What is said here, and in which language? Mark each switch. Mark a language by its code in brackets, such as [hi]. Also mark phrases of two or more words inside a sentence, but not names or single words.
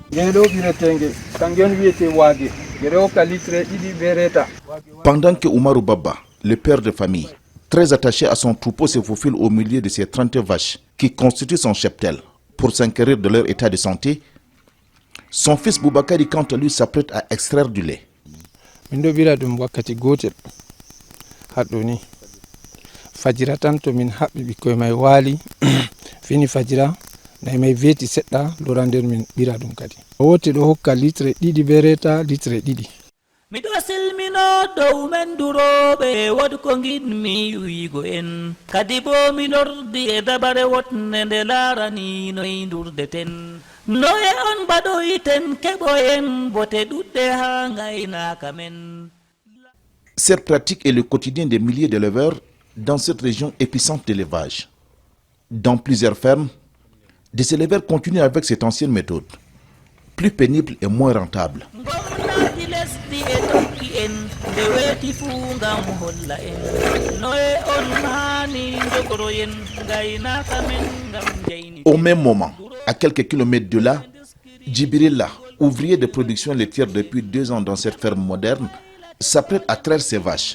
[fr] Pendant que Oumarou Baba, le père de famille, très attaché à son troupeau, se faufile au milieu de ses 30 vaches qui constituent son cheptel pour s'enquérir de leur état de santé, son fils Boubacar, quant à lui, s'apprête à extraire du lait. [ff] Fajira tanto min habbi bikkoy may wali fini fajira nay may veti sedda lorander min bira dum kadi wote do hokka litre didi bereta litre didi mi do silmino dow men durobe wod ko ngidmi wiigo en kadi bo mi lordi e dabare wotne nde larani noy ndurdeten noye on baɗoyiten keɓoyen bote ɗuɗɗe ha gaynaka men. [fr] Cette pratique est le quotidien des milliers d'éleveurs dans cette région épicentre d'élevage. Dans plusieurs fermes, des éleveurs continuent avec cette ancienne méthode, plus pénible et moins rentable. Au même moment, à quelques kilomètres de là, Djibrilla, ouvrier de production laitière depuis 2 ans dans cette ferme moderne, s'apprête à traire ses vaches.